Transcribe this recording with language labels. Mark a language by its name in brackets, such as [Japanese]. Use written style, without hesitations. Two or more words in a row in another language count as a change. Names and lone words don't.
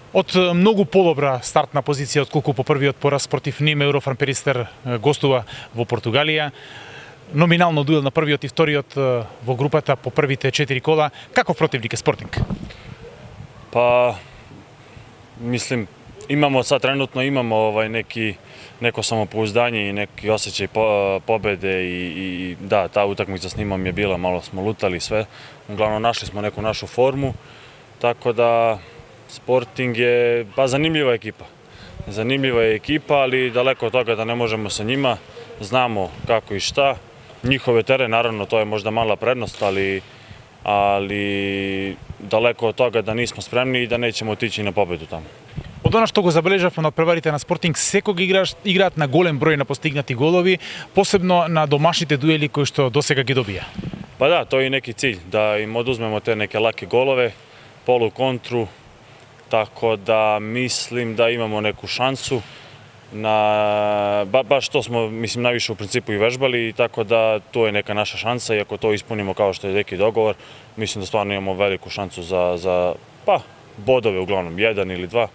[Macedonian] Од многу подобра стартна позиција отколку по првиот пораз против Ним, Еврофан Перистер гостува во Португалија. Номинално дуел на првиот и вториот во групата по првите 4 кола. Каков противник е Спортинг? [Serbian] Па, мислим, имамо sad trenutno neko samopouzdanje i neki osjećaj pobede i da, ta utakmica s Nimom je bila, malo smo lutali sve. Uglavnom našli smo neku našu formu, tako da Sporting je zanimljiva ekipa. Zanimljiva je ekipa, ali daleko od toga da ne možemo sa njima. Znamo kako i šta. Njihove teren, naravno, to je možda mala prednost, ali daleko od toga da nismo spremni i da nećemo otići na pobedu tamo. [Macedonian] Од она што го забележавме на преварите на Спортинг, секогаш играат на голем број на постигнати голови, посебно на домашните дуели кои што досега ги добија. [Serbian] Pa da, to je i neki cilj, da im oduzmemo te neke lake golove, polu kontru, tako da mislim da imamo neku šansu. Baš to smo, mislim, najviše u principu i vežbali, tako da to je neka naša šansa i ako to ispunimo kao što je neki dogovor, mislim da stvarno imamo veliku šansu za bodove uglavnom, 1 ili 2.